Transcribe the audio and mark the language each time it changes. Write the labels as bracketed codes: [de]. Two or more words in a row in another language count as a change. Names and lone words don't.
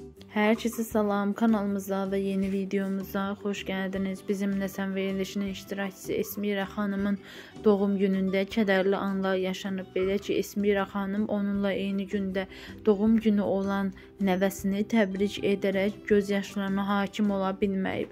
[tr] Herkese salam, kanalımıza ve yeni videomuza hoş geldiniz. [az] Bizimle Sən verilişinin iştirakçısı Esmira Xanımın doğum günündə kədərli anlar yaşanıb. Belə ki, Esmira Xanım onunla eyni gündə doğum günü olan nəvəsini təbrik edərək gözyaşlarına hakim ola bilməyib.